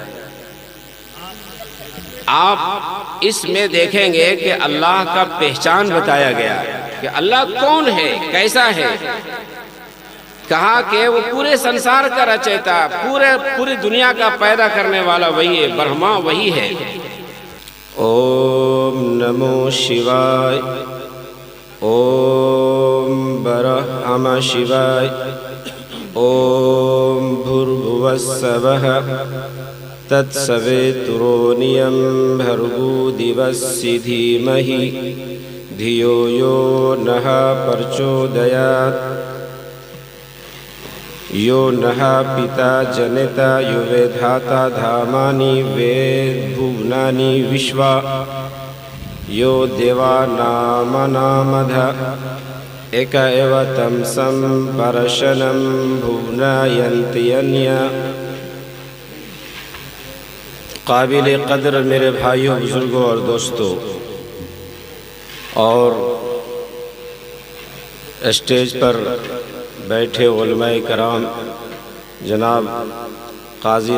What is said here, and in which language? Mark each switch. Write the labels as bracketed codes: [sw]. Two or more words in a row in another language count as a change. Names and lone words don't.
[ur] آپ اس میں دیکھیں گے کہ اللہ کا پہچان بتایا گیا کہ اللہ کون ہے، کیسا ہے۔ کہا کہ وہ پورے سنسار کا رچیتا، پوری دنیا کا پیدا کرنے والا وہی ہے، برہما وہی ہے۔ [sa] ओम् नमः शिवाय, ओम् ब्रह्म शिवाय, ओम् भूर्भुवः स्वः तत्सवितुर्वरेण्यं भर्गो देवस्य धीमहि धियो यो नः प्रचोदयात् यो नः पिता जनिता यो विधाता धामानि वेद भुवनानि विश्वा यो देवानां नामधा एक एव तं सं प्रश्नं भुवना यन्ति अन्या. [ur] قابل قدر میرے بھائیوں، بزرگوں اور دوستوں، اور اسٹیج پر بیٹھے علماء کرام، جناب قاضی